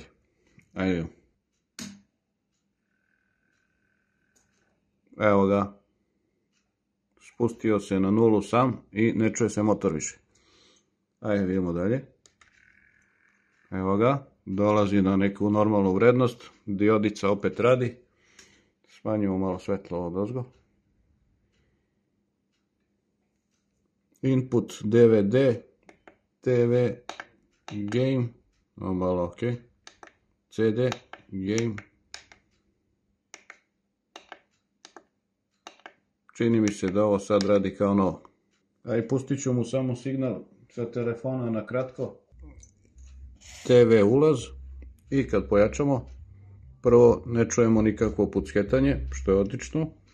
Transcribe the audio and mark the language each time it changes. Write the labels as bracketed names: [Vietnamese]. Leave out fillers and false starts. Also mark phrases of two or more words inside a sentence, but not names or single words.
[Serbian] Ajde. Evo ga. Spustio se na nulu sam i ne čuje se motor više. Ajde vidimo dalje. Evo ga. Dolazi na neku normalnu vrednost. Diodica opet radi. Smanjimo malo svetlo odozgo. [English] Input DVD, TV, game, malo ok, CD, game. [Serbian] Čini mi se da ovo sad radi kao novo. Aj pustit ću mu samo signal sa telefona na kratko. TV ulaz i kad pojačamo, prvo ne čujemo nikakvo pucketanje, što je odlično.